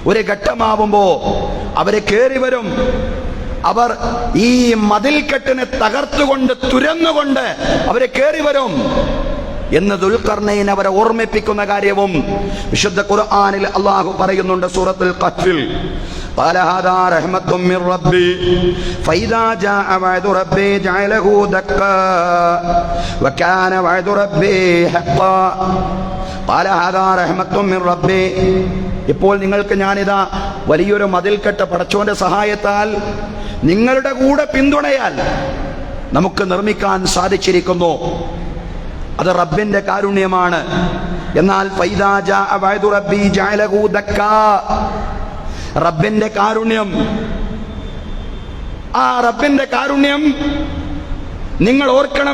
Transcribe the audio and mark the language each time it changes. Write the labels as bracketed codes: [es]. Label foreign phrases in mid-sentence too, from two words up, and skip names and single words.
[ml] ഒരു ഘട്ടമാവുമ്പോ അവര് കേറി വരും. അവർ ഈ മതിൽക്കെട്ടിനെ തകർത്തുകൊണ്ട് തുരന്നുകൊണ്ട് അവരെ കേറി വരും എന്ന് ദുൽഖർനൈൻ അവരെ ഓർമ്മിപ്പിക്കുന്ന കാര്യവും വിശുദ്ധ ഖുർആനിൽ അല്ലാഹു പറയുന്നുണ്ട്. [ar] സൂറത്തുൽ ഖഹ്ഫിൽ قال هذا رحمة من ربي فإذا جاء وعد ربي جعله دكا وكان وعد ربي حقا قال هذا رحمة من ربي. [ml] ഇപ്പോൾ നിങ്ങൾക്ക് ഞാനിതാ വലിയൊരു മതിൽക്കെട്ട് പടച്ചോന്റെ സഹായത്താൽ നിങ്ങളുടെ കൂടെ പിന്തുണയാൽ നമുക്ക് നിർമ്മിക്കാൻ സാധിച്ചിരിക്കുന്നു. അത് റബ്ബിന്റെ കാരുണ്യമാണ്. എന്നാൽ [ar] فإذا جاء وعد ربي جعله دكا, [ml] റബ്ബിന്റെ കാരുണ്യം, ആ റബ്ബിന്റെ കാരുണ്യം നിങ്ങൾ ഓർക്കണം.